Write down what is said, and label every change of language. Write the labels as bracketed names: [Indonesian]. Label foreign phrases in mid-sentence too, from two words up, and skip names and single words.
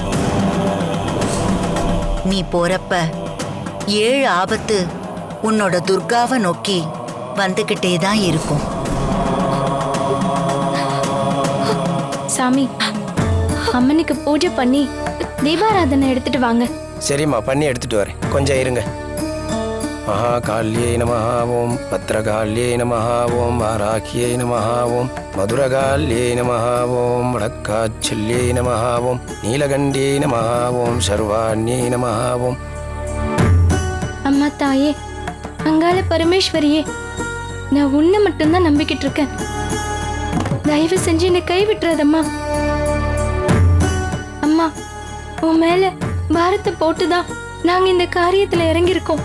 [Tamil] நீ போறப்ப 7 ஆபத்து உன்னோட துர்காவை நோக்கி வந்துகிட்டே தான் இருக்கும். சாமி, அம்மனுக்கு பூஜை பண்ணி தீபாராதனை எடுத்துட்டு வாங்க. சரிம்மா, பண்ணி எடுத்துட்டு வரேன், கொஞ்சம் இருங்க. [Sanskrit] महाकाल्यै नमः ओं भद्रकाल्यै नमः ओं वाराह्यै नमः ओं मधुरकाल्यै नमः ओं वडक्काच्छल्यै नमः ओं नीलकण्ठ्यै नमः ओं शर्वाण्यै नमः ओं. [Tamil] அம்மா தாயே, அங்காள பரமேஸ்வரியே, நான் உன்னை மட்டும்தான் நம்பிக்கிட்டு இருக்கேன். தயவு செஞ்சு என்னை கைவிட்டுறாதம்மா. அம்மா, உன் மேல பாரத்தை போட்டுதான் நாங்க இந்த காரியத்துல இறங்கியிருக்கோம்.